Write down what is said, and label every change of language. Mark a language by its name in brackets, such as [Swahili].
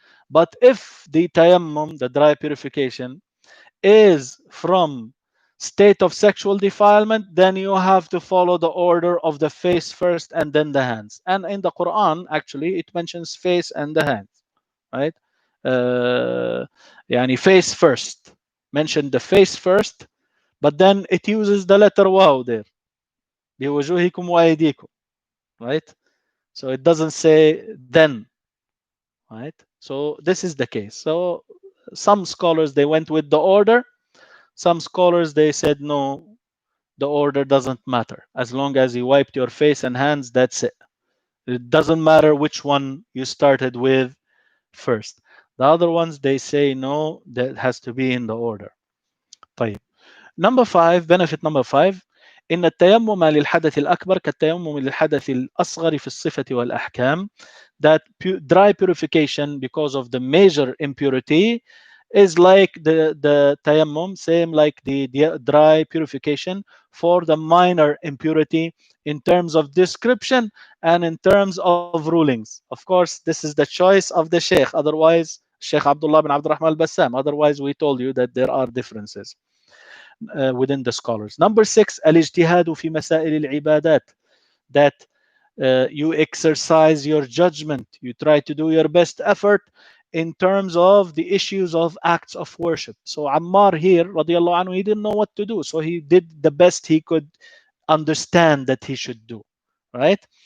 [English] But if the tayammum, the dry purification, is from state of sexual defilement, then you have to follow the order of the face first and then the hands. And in the Quran, actually, it mentions face and the hands, right? Yani face first. Mention the face first, but then it uses the letter waw there. [Arabic] بوجوهكم وأيديكم, right? [English] So it doesn't say then, right? So this is the case. So some scholars, they went with the order. Some scholars, they said no, the order doesn't matter. As long as you wiped your face and hands, that's it. It doesn't matter which one you started with first. The other ones, they say no, that has to be in the order. [Arabic] طيب. Number 5, benefit number 5, إن التيمم للحدث الأكبر كالتيمم للحدث الأصغر في الصفة والأحكام. [English] That dry purification because of the major impurity is like the tayammum, same like the dry purification for the minor impurity in terms of description and in terms of rulings. Of course, this is the choice of the Sheikh. Otherwise, Sheikh Abdullah bin Abdul Rahman al-Bassam. Otherwise, we told you that there are differences within the scholars. [Arabic] Number 6, الاجتهاد في مسائل العبادات. [English] That you exercise your judgment. You try to do your best effort in terms of the issues of acts of worship. So Ammar here, radiallahu anhu, he didn't know what to do. So he did the best he could understand that he should do, right?